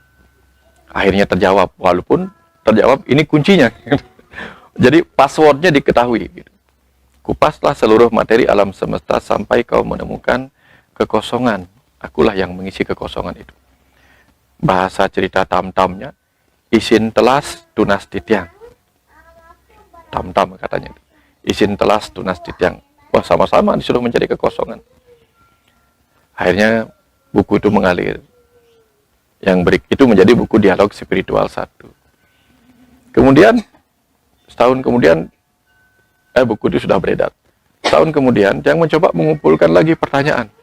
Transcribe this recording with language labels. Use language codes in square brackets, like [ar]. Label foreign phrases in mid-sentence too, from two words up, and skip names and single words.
[id] Akhirnya terjawab, walaupun terjawab ini kuncinya. Jadi passwordnya diketahui. Gitu. Kupaslah seluruh materi alam semesta sampai kau menemukan kekosongan. Akulah yang mengisi kekosongan itu. Bahasa cerita tam-tamnya, [ban] isin telas tunas titiang. [id] Tam-tam katanya. [ban] Isin telas tunas titiang. [id] Wah, sama-sama disuruh mencari kekosongan. Akhirnya buku itu mengalir. Yang itu menjadi buku Dialog Spiritual 1. Kemudian, setahun kemudian, buku itu sudah beredar. Setahun kemudian, yang mencoba mengumpulkan lagi pertanyaan.